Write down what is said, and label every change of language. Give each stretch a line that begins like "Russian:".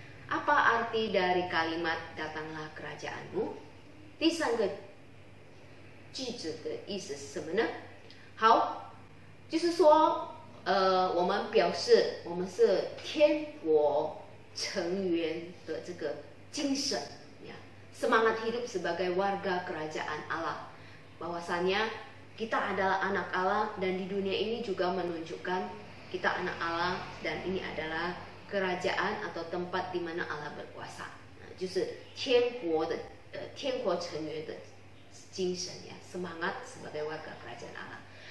Indonesian: Apa arti dari kalimat datanglah kerajaanmu?
Chinese: 第三个句子的意思是什么呢？好，就是说我们表示我们是天国成员的这个精神ya.
Indonesian: Semangat hidup sebagai warga kerajaan Allah, bahwasanya kita adalah anak Allah dan di dunia ini juga menunjukkan kita anak Allah dan ini adalah kerajaan atau tempat di mana Allah berkuasa. Nah,
Chinese: 就是天国成员的精神
Indonesian: ya, semangat sebagai warga kerajaan Allah.